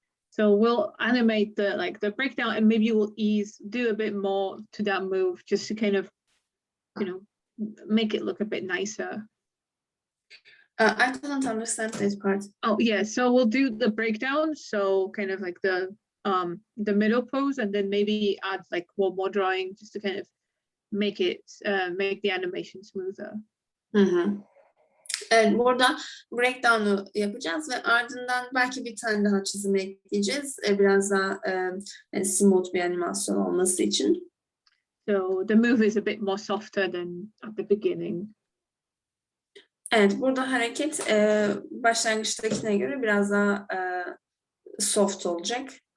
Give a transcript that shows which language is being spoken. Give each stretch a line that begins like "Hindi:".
English: So we'll animate the breakdown and maybe we'll do a bit more to that move just to kind of, you know, make it look a bit nicer. I couldn't understand this part. Oh yeah, so we'll do the breakdown. So kind of like the middle pose and then maybe add like one more drawing just to kind of make the animation smoother.
Turkish: Evet, burada breakdown'u yapacağız ve ardından belki bir tane daha çizim ekleyeceğiz. Biraz daha smooth bir animasyon olması için.
English: So the move is a bit more softer than at the beginning.
Turkish: Evet, burada hareket başlangıçtakine göre biraz daha soft olacak.